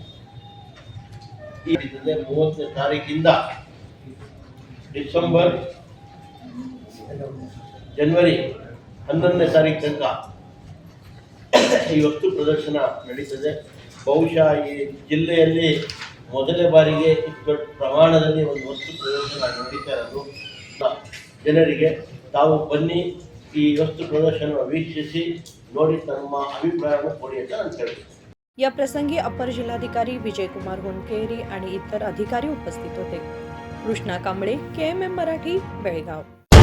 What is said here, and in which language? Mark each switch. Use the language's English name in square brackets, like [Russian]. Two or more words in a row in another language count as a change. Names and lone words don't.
[Kannada] ಈ 30ನೇ ತಾರೀಕಿಂದ ಡಿಸೆಂಬರ್ ಜನವರಿ 11ನೇ ತಾರೀಕು ತನಕ ಈ ವಸ್ತು ಪ್ರದರ್ಶನ ನಡೀತದೆ. ಬಹುಶಃ ಈ ಜಿಲ್ಲೆಯಲ್ಲಿ ಮೊದಲನೇ ಬಾರಿಗೆ ಇಷ್ಟು ದೊಡ್ಡ ಪ್ರಮಾಣದಲ್ಲಿ ಒಂದು ವಸ್ತು ಪ್ರದರ್ಶನ ನಡೀತಾ ಇರೋದು. ಜನರಿಗೆ ತಾವು ಬನ್ನಿ ಈ ವಸ್ತು ಪ್ರದರ್ಶನ ವೀಕ್ಷಿಸಿ ನೋಡಿ ತಮ್ಮ ಅಭಿಪ್ರಾಯವನ್ನು ಕೊಡಿ ಅಂತ ನಾನು ಹೇಳ್ತೀನಿ. [Marathi] या प्रसंगी अपर जिल्हाधिकारी विजयकुमार होनकेरी आणि इतर अधिकारी उपस्थित होते. कृष्णा कांबळे, KMM मराठी, बेळगाव.